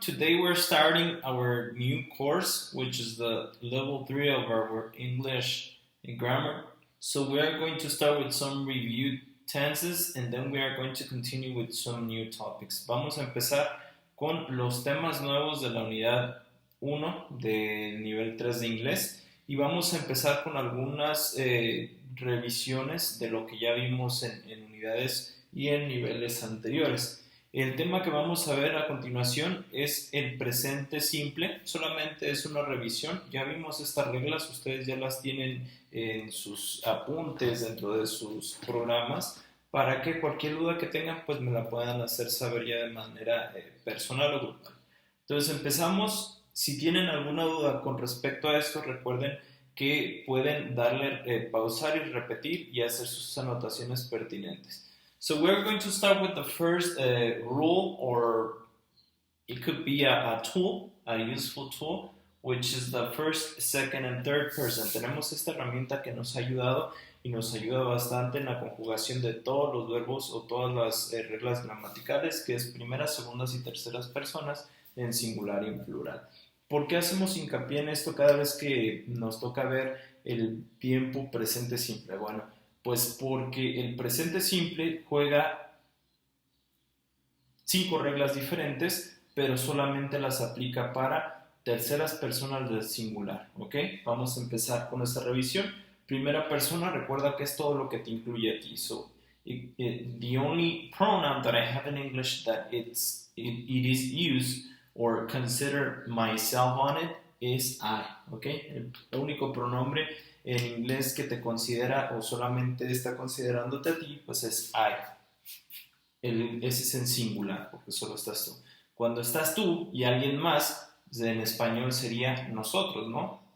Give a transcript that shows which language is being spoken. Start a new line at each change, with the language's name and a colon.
English: Today we're starting our new course, which is the level 3 of our English and grammar. So we are going to start with some review tenses and then we are going to continue with some new topics.
Spanish: Vamos a empezar con los temas nuevos de la unidad 1 del nivel 3 de inglés y vamos a empezar con algunas revisiones de lo que ya vimos en unidades y en niveles anteriores. El tema que vamos a ver a continuación es el presente simple, solamente es una revisión, ya vimos estas reglas, ustedes ya las tienen en sus apuntes dentro de sus programas, para que cualquier duda que tengan pues me la puedan hacer saber ya de manera personal o grupal. Entonces empezamos, si tienen alguna duda con respecto a esto, recuerden que pueden darle pausar y repetir y hacer sus anotaciones pertinentes.
English: So we're going to start with the first rule, or it could be a tool, a useful tool, which is the first, second, and third person.
Spanish: Tenemos esta herramienta que nos ha ayudado y nos ayuda bastante en la conjugación de todos los verbos o todas las reglas gramaticales, que es primeras, segundas y terceras personas en singular y en plural. ¿Por qué hacemos hincapié en esto cada vez que nos toca ver el tiempo presente simple? Bueno, pues porque el presente simple juega 5 reglas diferentes, pero solamente las aplica para terceras personas del singular, ¿ok? Vamos a empezar con esta revisión. Primera persona, recuerda que es todo lo que te incluye a ti.
English: So, the only pronoun that I have in English that it is used or consider myself on it is I, ¿ok?
Spanish: El único pronombre en inglés que te considera o solamente está considerándote a ti, pues es I. Ese es en singular, porque solo estás tú. Cuando estás tú y alguien más, en español sería nosotros, ¿no?